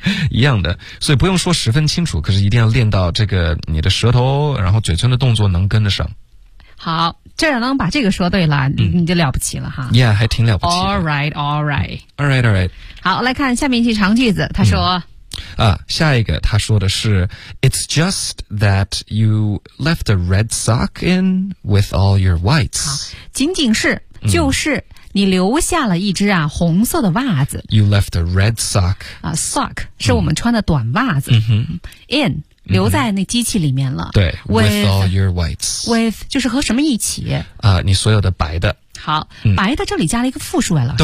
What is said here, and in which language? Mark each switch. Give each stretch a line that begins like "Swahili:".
Chinese: 一样的，所以不用说十分清楚，可是一定要练到这个你的舌头然后嘴唇的动作能跟得上。好，这样能把这个说对了，你就了不起了哈。
English: Yeah， 还挺了不起的。 All right, all right. All right, all right.
Chinese: 好，来看下面一句长句子，他说。下一个他说的是
English: It's just that you left a red sock in with all your whites.
Chinese: 好，仅仅是就是。你留下了一只啊红色的袜子。
English: You left a red sock.
Chinese: Sock 是我们穿的短袜子。 In 留在那机器里面了。
English: 对 ，with all your whites.
Chinese: With 就是和什么一起？你所有的白的。好，白的这里加了一个复数哎，老师。